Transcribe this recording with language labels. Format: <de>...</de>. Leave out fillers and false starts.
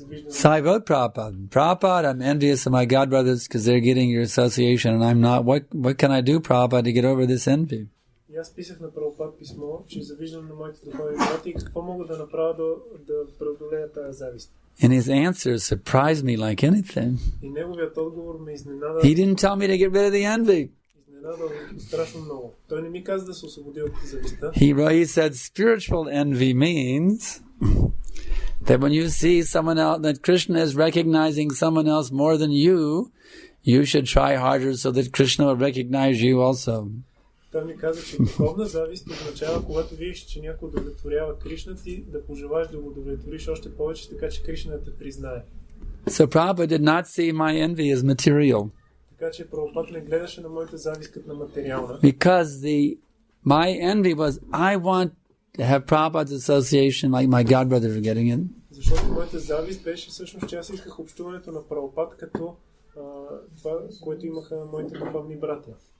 <en>So I wrote Prabhupada, I'm envious of my godbrothers because they're getting your association and I'm not. What can I do, Prabhupada, to get over this envy?</en> <bg>И аз писах на Прабхупад писмо, че завиждам на моите духовни брати и какво мога да направя да преодолея тази завист.</bg> <en>And his answer surprised me like anything.</en> <bg>И неговият отговор ме изненада.</bg> <en>He didn't tell me to get rid of the envy.</en> <bg>Изненада страшно много. Той не ми каза да се освободи от завистта.</bg> <en>He said spiritual envy means that when you see someone else, that Krishna is recognizing someone else more than you should try harder so that Krishna will recognize you also.</en> <bg>Той ми каза, че духовна завист означава, когато видиш, че някой удовлетворява Кришна, ти да пожелаеш да го удовлетвориш още повече, така че Кришна да те признае.</bg> <en>So Prabhupada did not see my envy as material.</en> <bg>Така че Прабхупад не гледаше на моята завист като на материална.</bg> <en>Because my envy was, I want to have Prabhupada's association like my godbrothers are getting it.</en> <bg>Защото моята завист беше всъщност, че аз исках общуването на Прабхупад като това, което имаха моите духовни братя.</bg>